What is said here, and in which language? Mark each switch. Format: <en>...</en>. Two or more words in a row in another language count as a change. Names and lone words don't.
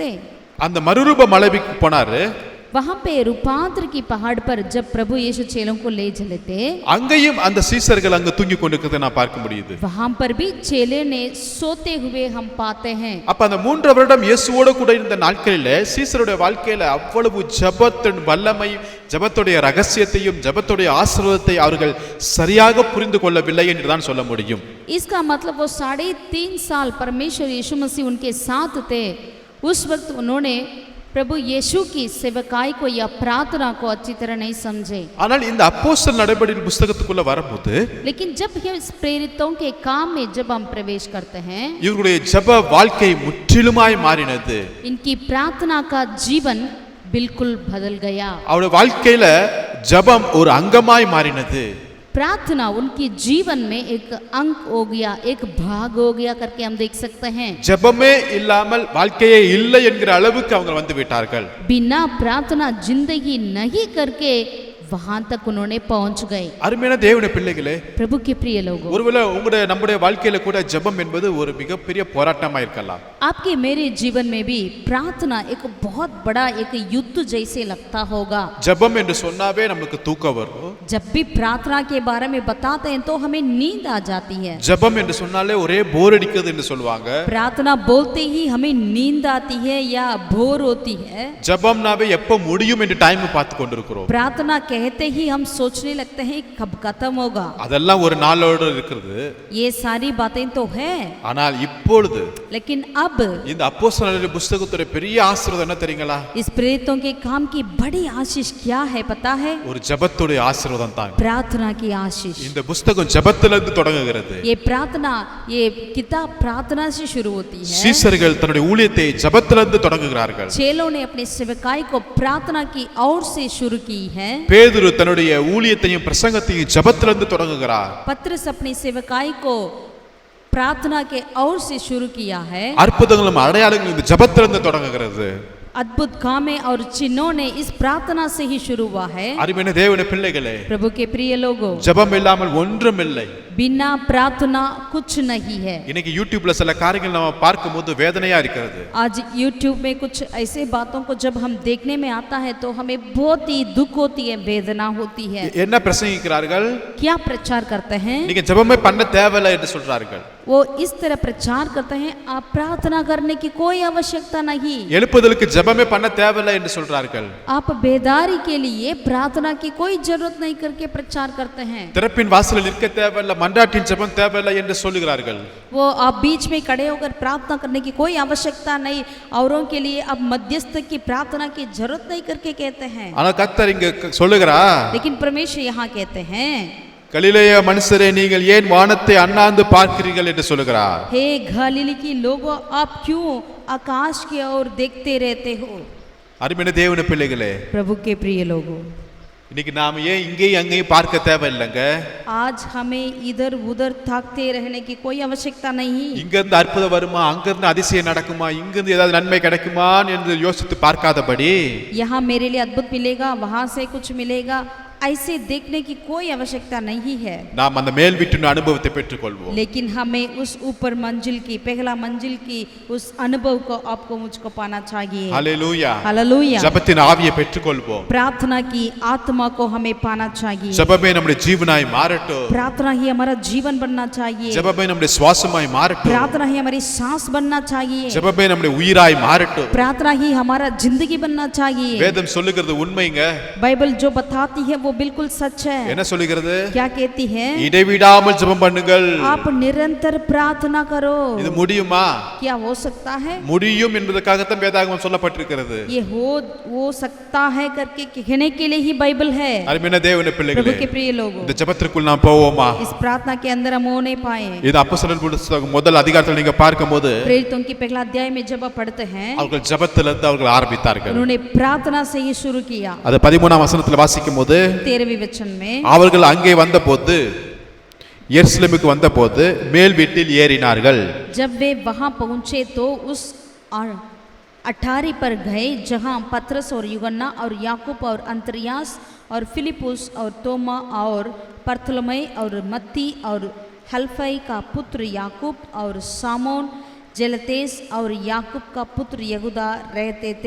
<ta>அந்த மறுரூப மலைக்கு போனாரு.</ta> <hi>वहां पे रूपांतर की पहाड़ पर जब प्रभु यीशु चेलों को ले चले थे,</hi> <ta>அங்கேயும் அந்த சீஷர்கள் அங்க தூங்கி கொண்டிருக்கிறதை நான் பார்க்க முடியுது.</ta> <hi>वहां पर भी चेले ने सोते हुए हम पाते हैं.</hi> <ta>அப்ப அந்த 3 வருடம் இயேசுவோடு கூட இருந்த நாட்களிலே சீஷருடைய வாழ்க்கையில அவ்வளவு ஜெபத்தின் வல்லமை, ஜெபத்துடைய ரகசியத்தையும் ஜெபத்துடைய ஆசீர்வாதத்தை அவர்கள் சரியாக புரிந்து கொள்ளவில்லை என்று தான் சொல்ல முடியும்.</ta> <hi>इसका मतलब वो 3.5 साल परमेश्वर यीशु मसीह उनके साथ थे. उस वक्त उन्होंने प्रभु यीशु की सेवकाई को या प्रार्थना को अच्छी तरह नहीं समझे.</hi> <ta>ஆனால் இந்த அப்போஸ்தலர் நடபடியின் புத்தகத்துக்குள்ள வரும்போது,</ta> <hi>लेकिन जब इस प्रेरितों के काम में जब हम प्रवेश करते हैं,</hi> <ta>இவருடைய ஜெப வாழ்க்கை முற்றிலுமாய் மாறினது.</ta> <hi>इनकी प्रार्थना का जीवन बिल्कुल बदल गया.</hi> <ta>அவருடைய வாழ்க்கையில ஜெபம் ஒரு அங்கமாய் மாறினது.</ta> <hi>प्रार्थना उनके जीवन में एक अंग हो गया, एक भाग हो गया करके हम देख सकते हैं।</hi> <ta>ஜெபமே இல்லாமல் வாழ்க்கையே இல்லை என்கிற அளவுக்கு அவங்க வந்து விட்டார்கள்.</ta> <hi>बिना प्रार्थना जिंदगी नहीं करके वहां तक उन्होंने पहुंच गए।</hi> <ta>அருமையான தேவனுடைய பிள்ளைகளே,</ta> <hi>प्रभु के प्रिय लोगों,</hi> <ta>ஒருவேளை உங்களுடைய நம்முடைய வாழ்க்கையில கூட ஜெபம் என்பது ஒரு மிகப்பெரிய போராட்டமா இருக்கலாம்.</ta> <hi>आपके मेरे जीवन में भी प्रार्थना एक बहुत बड़ा एक युद्ध जैसे लगता होगा।</hi> <ta>ஜெபம் என்று சொன்னாவே நமக்கு தூக்கம் வரும்.</ta> <hi>जब भी प्रार्थना के बारे में बताते हैं तो हमें नींद आ जाती है।</hi> <ta>ஜெபம் என்று சொன்னாலே ஒரே போர் அடிக்குது என்று சொல்வாங்க.</ta> <hi>प्रार्थना बोलते ही हमें नींद आती है या बोर होती है।</hi> <ta>ஜெபம்னாவே எப்ப முடியும் என்று டைம் பார்த்து கொண்டிருக்கிறோம்.</ta> <hi>प्रार्थना कहते ही हम सोचने लगते हैं कब खत्म होगा।</hi> <ta>அதெல்லாம் ஒரு நாளோடு இருக்கிறது.</ta> <hi>ये सारी बातें तो है,</hi> <ta>ஆனால் இப்பொழுது</ta> <hi>लेकिन अब</hi> <ta>இந்த அப்போஸ்தலர்களுடைய புத்தகத்துடைய பெரிய ஆசீர்வாதம் என்ன தெரியுங்களா?</ta> <hi>इस प्रेरितों के काम की बड़ी आशीष क्या है पता है?</hi> <ta>ஒரு ஜெபத்துடைய ஆசீர்வாதம் தான்.</ta> <hi>प्रार्थना की आशीष।</hi> <ta>இந்த புத்தகம் ஜெபத்திலிருந்து தொடங்குகிறது.</ta> <hi>ये प्रार्थना, ये किताब प्रार्थना से शुरू होती है।</hi> <ta>சீஷர்கள் தன்னுடைய ஊழியத்தை ஜெபத்திலிருந்து தொடங்குகிறார்கள்.</ta> <hi>चेलों ने अपने सेवकाई को प्रार्थना की ओर से शुरू की है।</hi> <ta>பேதுரு தன்னுடைய ஊழியத்தையும் பிரசங்கத்தையும் ஜெபத்திலிருந்து தொடங்குகிறார்.</ta> <hi>पत्रस अपनी सेवकाई को प्रार्थना के ओर से शुरू किया है।</hi> <ta>அற்புதங்களும் அடையாளங்களும் இந்த ஜெபத்திலிருந்து தொடங்குகிறது.</ta> <hi>अद्भुत कामें और चिन्हों ने इस प्रार्थना से ही शुरू हुआ है।</hi> <ta>அருமையான தேவனுடைய பிள்ளைகளே,</ta> <hi>प्रभु के प्रिय लोगों,</hi> <ta>ஜெபம் இல்லாமல் ஒன்றும் இல்லை.</ta> <hi>बिना प्रार्थना कुछ नहीं है।</hi> <ta>இன்னைக்கு யூடியூப்ல சில காரியங்கள் நம்ம பார்க்கும்போது வேதனையா இருக்கிறது.</ta> <hi>आज YouTube में कुछ ऐसे बातों को जब हम देखने में आता है तो हमें बहुत ही दुख होती है, वेदना होती है।</hi> <ta>என்ன பிரசங்கிக்கிறார்கள்?</ta> <hi>क्या प्रचार करते हैं?</hi> <ta>நீங்க ஜெபமே பண்ண தேவையில்லை என்று சொல்றார்கள்.</ta> <hi>वो इस तरह प्रचार करते हैं आप प्रार्थना करने की कोई आवश्यकता नहीं।</hi> <ta>எழுப்புதலுக்கு ஜெபமே பண்ண தேவையில்லை என்று சொல்றார்கள்.</ta> <hi>आप बेदारी के लिए प्रार्थना की कोई जरूरत नहीं करके प्रचार करते हैं।</hi> <ta>திறப்பின் வாசலில் நிற்க தேவையில்லை, மன்றாட்டின் ஜெபம் தேவையில்லை என்று சொல்லுகிறார்கள்.</ta> <hi>वो आप बीच में खड़े होकर प्रार्थना करने की कोई आवश्यकता नहीं, औरों के लिए अब मध्यस्थ की प्रार्थना की जरूरत नहीं करके कहते हैं।</hi> <ta>ஆனா கர்த்தர் இங்க சொல்லுகிறா,</ta> <hi>लेकिन परमेश्वर यहाँ कहते हैं,</hi> <ta>கலிலேய மனுஷரே நீங்கள் ஏன் வானத்தை அண்ணாந்து பார்க்கிறீர்கள் என்று சொல்லுகிறார்.</ta> <hi>हे गलीली की लोगों, आप क्यों आकाश की ओर देखते रहते हो?</hi> <ta>அருமையான தேவனுடைய பிள்ளைகளே,</ta> <hi>प्रभु के प्रिय लोगों,</hi> <ta>இன்னைக்கு நாம ஏன் இங்கேயும் அங்கேயும் பார்க்க தேவையில்லைங்க.</ta> <hi>आज हमें इधर उधर ताकते रहने की कोई आवश्यकता नहीं।</hi> <ta>இங்க இருந்து அற்புதம் வருமா, அங்க இருந்து அதிசயம் நடக்குமா, இங்க இருந்து ஏதாவது நன்மை கிடைக்குமா என்று யோசித்து பார்க்காதபடி,</ta> <hi>यहाँ मेरे लिए अद्भुत मिलेगा, वहां से कुछ मिलेगा, ऐसे देखने की कोई आवश्यकता नहीं है।</hi> <ta>நாம் அந்த மேல் வீட்டின் அனுபவத்தை பெற்றுக்கொள்வோம்.</ta> <hi>लेकिन हमें उस ऊपर मंजिल की, पहला मंजिल की उस अनुभव को आपको मुझको पाना चाहिए।</hi> <ta>ஹல்லேலூயா.</ta> <hi>हालेलुया।</hi> <ta>ஜெபத்தின் ஆவியை பெற்றுக்கொள்வோம்.</ta> <hi>प्रार्थना की आत्मा को हमें पाना चाहिए।</hi> <ta>ஜெபமே நம்முடைய ஜீவனாய் மாறட்டும்.</ta> <hi>प्रार्थना ही हमारा जीवन बनना चाहिए।</hi> <ta>ஜெபமே நம்முடைய சுவாசமாய் மாறட்டும்.</ta> <hi>प्रार्थना ही हमारी सांस बनना चाहिए।</hi> <ta>ஜெபமே நம்முடைய உயிராய் மாறட்டும்.</ta> <hi>प्रार्थना ही हमारा जिंदगी बनना चाहिए।</hi> <ta>வேதம் சொல்லுகிறது உண்மைங்க.</ta> <hi>बाइबल जो बताती है वो बिल्कुल सच है।</hi> <ta>என்ன சொல்லுகிறது?</ta> <hi>क्या कहती है?</hi> <ta>இடைவிடாமல் ஜெபம் பண்ணுங்கள்.</ta> <hi>आप निरंतर प्रार्थना करो।</hi> <ta>இது முடியுமா?</ta> <hi>क्या हो सकता है?</hi> <ta>முடியும் என்பதற்காகத்தான் வேதாகமம் சொல்லப்பட்டிருக்கிறது.</ta> <hi>ये हो सकता है करके कहने के लिए ही बाइबल है।</hi> <ta>அருமையான தேவனுடைய</ta> <hi>प्रभु</hi> <ta>பிள்ளைகளே,</ta> <hi>के प्रिय लोगों,</hi> <ta>இந்த ஜெபத்திற்குள் நாம் போவோமா?</ta> <hi>इस प्रार्थना के अंदर हम होने पाए।</hi> <ta>இது அப்போஸ்தலர் புத்தகம் முதல் அதிகாரத்தில் நீங்க பார்க்கும்போது</ta> <hi>प्रेरितों की पहला अध्याय में जब आप पढ़ते हैं,</hi> <ta>அவர்கள் ஜெபத்திலிருந்து அவர்கள் ஆரம்பித்தார்கள்.</ta> <hi>उन्होंने प्रार्थना से ही शुरू किया।</hi> <ta>அது 13ஆம் வசனத்தில் வாசிக்கும்போது,</ta> <hi>13वें वचन में,</hi> <ta>அவர்கள் அங்கே வந்தபோது, எருசலேமுக்கு வந்தபோது மேல் வீட்டில் ஏறினார்கள்.</ta> <hi>जब वे वहां पहुंचे तो उस अठारी पर गए जहां पतरस और यूहन्ना और याकूब और अंतरियास और फिलिपुस और तोमा और बरतुलमै और मत्ती और हल्फई का पुत्र याकूब और सामोन जलतेस और याकूब का पुत्र यहूदा रहते थे।</hi>